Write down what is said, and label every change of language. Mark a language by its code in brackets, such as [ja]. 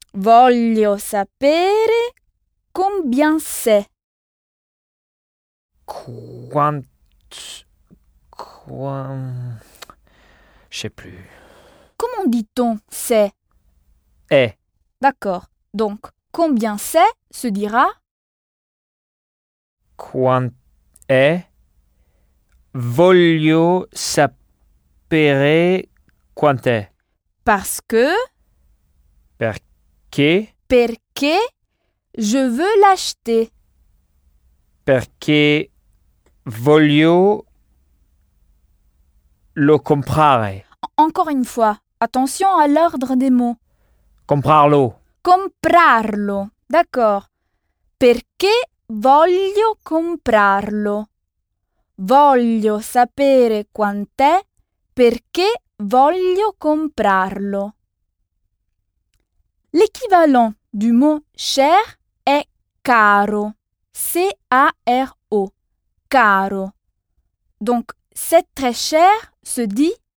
[it] Voglio sapere [fr] combien c'est. je sais plus. Comment dit-on c'est? Eh. D'accord. Donc, combien c'est se dira [it] Quant è Voglio sapere quant'è. [fr] Parce que [it] Perché Perché [fr] je veux l'acheter. [it] Perché voglio lo comprare. [fr] Encore une fois, attention à l'ordre des mots. [it] Comprarlo. Comprarlo. D'accord. Perché voglio comprarlo. Voglio sapere quant'è perché voglio comprarlo. [fr] L'équivalent du mot cher est caro. C-A-R-O. Caro. Donc, c'est très cher se dit